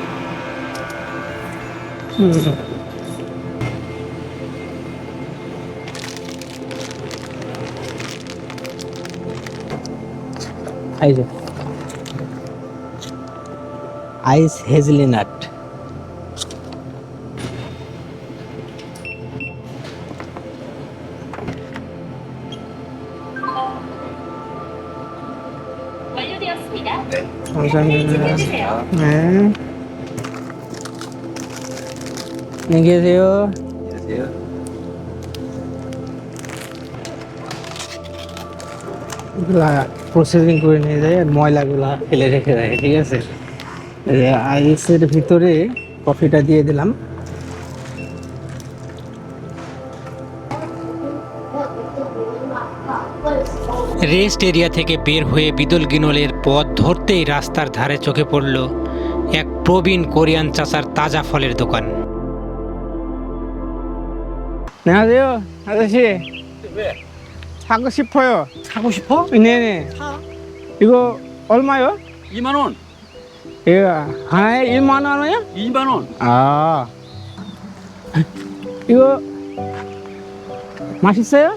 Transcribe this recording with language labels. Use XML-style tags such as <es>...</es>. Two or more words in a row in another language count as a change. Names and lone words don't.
<bn>এই যে</bn> <en>ice hazelnut.</en> <ko>네. 안녕히 계세요. 안녕하세요.</ko> <bn>এগুলা প্রসেসিং করে নিয়ে যায় আর ময়লাগুলা ফেলে রেখে দেয়। ঠিক আছে, আইসের ভিতরে কফিটা দিয়ে দিলাম।</bn> <en>rest area</en> <bn>থেকে বের হয়ে বিদলগিনলের পথ ধরতেই রাস্তার ধারে চোখে পড়ল এক প্রবীণ কোরিয়ান চাচার তাজা ফলের দোকান।</bn> <ko>안녕하세요, 아저씨. 왜? 사고 싶어요. 사고 싶어? 네네. 사. 이거 얼마요? 2만 원. 이거 하나에 1만 원이요? 2만 원. 아, 이거 맛있어요?</ko>